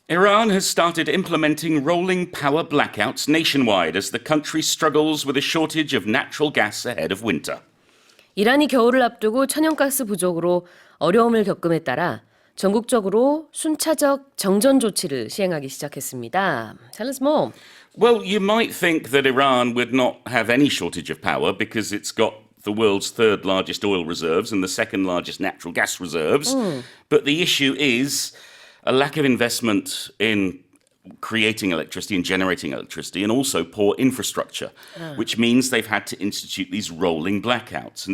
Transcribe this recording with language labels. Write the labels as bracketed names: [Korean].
[English] Iran has started implementing rolling power blackouts nationwide as the country struggles with a shortage of natural gas ahead of winter. [Korean] 이란이 겨울을 앞두고 천연가스 부족으로 어려움을 겪음에 따라 전국적으로 순차적 정전 조치를 시행하기 시작했습니다. [English] Tell us more. Well, you might think that Iran would not have any shortage of power because it's got the world's third largest oil reserves and the second largest natural gas reserves. But the issue is a lack of investment in creating electricity and generating electricity, and also poor infrastructure, which means they've had to institute these rolling blackouts.